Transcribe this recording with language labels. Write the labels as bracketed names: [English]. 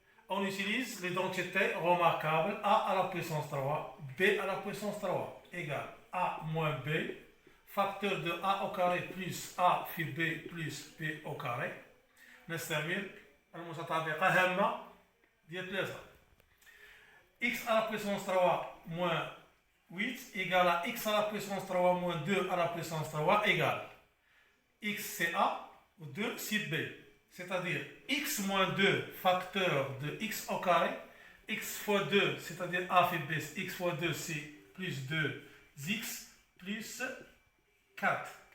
[French] On utilise l'identité remarquable a à la puissance 3, b à la puissance 3 égale a moins b, facteur de a au carré plus a في b plus b au carré. [Arabic] نستعمل المتطابقة هامة ديال 3. [French] x à la puissance 3 moins 8 égale à x à la puissance 3 moins 2 à la puissance 3 égale x c'est a ou 2 c'est b. C'est-à-dire x moins 2 facteur de x au carré, x fois 2, c'est-à-dire a fait b, x fois 2 c'est plus 2x plus 4.